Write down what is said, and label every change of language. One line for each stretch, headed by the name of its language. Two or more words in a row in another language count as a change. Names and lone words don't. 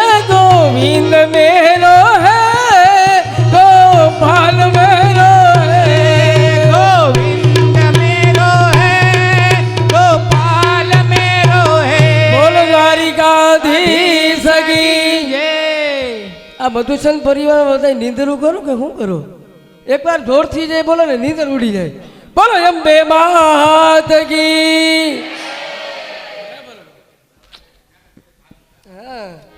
Hindi: गोविंद मेरो है गोपाल मेरो है गोविंद मेरो है गोपाल मेरो है
Gujarati: બોલો
Hindi: द्वारिकाधीश की जय
Gujarati: આ મધુસન પરિવાર બધા નીંદરું કરો કે શું કરો એકવાર જોરથી જાય બોલો ને નીંદર ઉડી જાય બોલો
Hindi: अंबे मात की
Gujarati: હા